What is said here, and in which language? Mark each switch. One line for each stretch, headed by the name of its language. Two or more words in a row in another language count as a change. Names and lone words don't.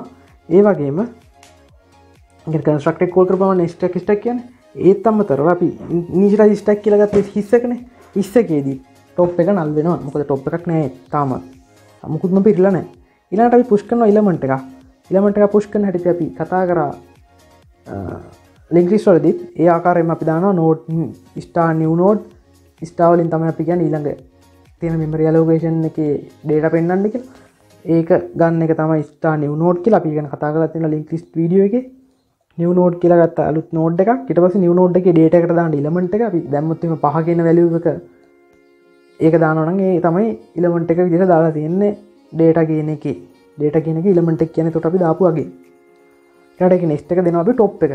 Sinhala: ඒ වගේම ඒක
English: constructor call
Sinhala: කරපුවම stack කියන්නේ ඒත් අමතරව අපි
English: initialize stack
Sinhala: කියලා ගත්තේ හිස් එකනේ. හිස් එකේදී top එක null වෙනවා. මොකද top එකක් නැහැ තාමත්. මොකුත්ම පිරලා නැහැ. ඊළඟට අපි push කරනවා element එක. element එක push කරන හැටි අපි කතා කරා
English: linked list
Sinhala: වලදී. ඒ ආකාරයෙන්ම අපි දානවා
English: node star new node star
Sinhala: වලින් තමයි අපි කියන්නේ ඊළඟ තියෙන
English: memory allocation
Sinhala: එකේ data පෙන්වන්න කියලා. ඒක ගන්න එක තමයි
English: star new node
Sinhala: කියලා අපි ගැන කතා කරලා තියෙන
English: linked list
Sinhala: වීඩියෝ එකේ.
English: new node
Sinhala: කියලා ගත්තා අලුත් node එකක්. ඊට පස්සේ
English: new node
Sinhala: එකේ data එකට දාන්න element එක අපි දැම්මොත් එහෙම 5 කියන value එක ඒක දානවා නම් ඒ තමයි element එක විදිහට දාලා තියෙන්නේ data කියන එකේ. data කියන එකේ element එක කියන්නේ එතකොට අපි දාපු වගේ. ඊට ඒක next එක දෙනවා අපි top එක.